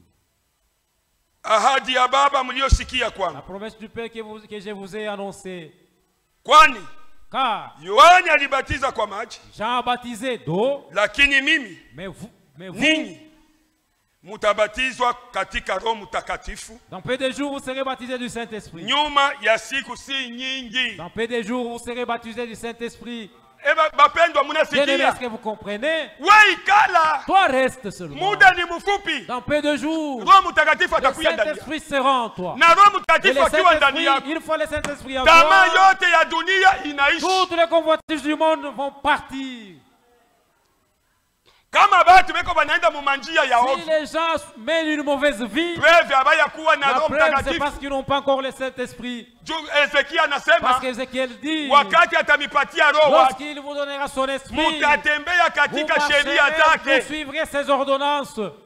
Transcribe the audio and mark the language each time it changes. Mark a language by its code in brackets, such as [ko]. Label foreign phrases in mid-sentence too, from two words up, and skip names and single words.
[fr] La promesse du Père que je vous ai annoncée. Car Jean a baptisé d'eau, mais vous [sw] mutabatizwa katika Roho Mtakatifu. [fr] Dans peu de jours vous serez baptisés du Saint-Esprit. [sw] Nyuma ya siku si nyingi. [fr] Dans peu de jours vous serez baptisés du Saint-Esprit. [sw] Bapendwa munasikia. [fr] Est-ce que vous comprenez? [sw] Ikala. [fr] Toi reste seulement. [sw] Muda ni mfupi. [fr] Dans peu de jours. [sw] Roho Mtakatifu atakuja ndani. [fr] Le Saint-Esprit sera en toi. [sw] Na Roho Mtakatifu akiwa ndani yako. [fr] Une fois le Saint-Esprit en toi. [sw] Tamaa yote ya dunia inaishi. [fr] Toutes les convoitises du monde vont partir. Si les gens mènent une mauvaise vie, la preuve c'est parce qu'ils n'ont pas encore le Saint-Esprit. Parce qu'Ézéchiel dit, lorsqu'il vous donnera son esprit, vous suivrez ses ordonnances.